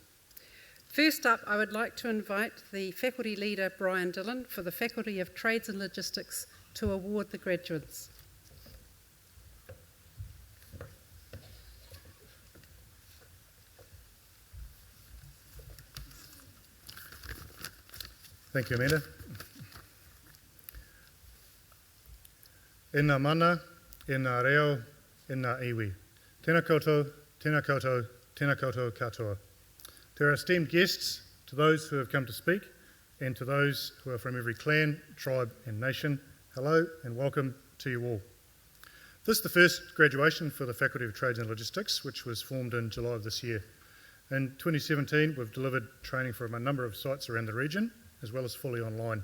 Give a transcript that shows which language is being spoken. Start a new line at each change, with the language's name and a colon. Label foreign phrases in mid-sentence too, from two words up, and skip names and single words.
English: First up, I would like to invite the faculty leader, Brian Dillon, for the Faculty of Trades and Logistics to award the graduates. Thank you, Amanda.
Māori: Ina mana, ina reo, ina iwi. Tēnā koutou, tēnā koutou, tēnā koutou katoa.
English: To our esteemed guests, to those who have come to speak, and to those who are from every clan, tribe and nation, hello and welcome to you all. This is the first graduation for the Faculty of Trades and Logistics, which was formed in July of this year. In 2017, we've delivered training from a number of sites around the region, as well as fully online.